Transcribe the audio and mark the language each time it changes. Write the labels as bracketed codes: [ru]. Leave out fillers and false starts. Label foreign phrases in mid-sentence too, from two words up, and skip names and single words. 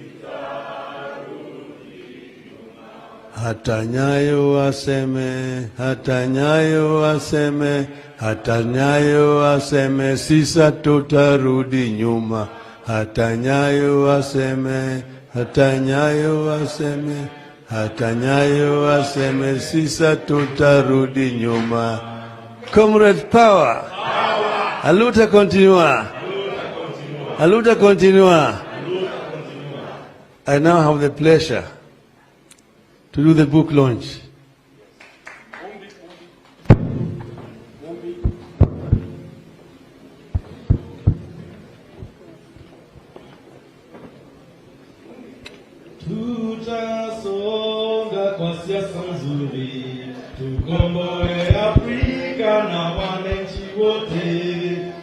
[sw] Hata Nyayo aseme, hata Nyayo aseme, hata Nyayo aseme, sisa tutarudi nyuma. Hata Nyayo aseme, hata Nyayo aseme, hata Nyayo aseme, sisa tutarudi nyuma. [en] Comrade power. [pt] A luta continua. A luta continua. [en] I now have the pleasure to do the book launch. [sw] Tutasonga kwa siasa nzuri, tukomboe Afrika na wananchi wote.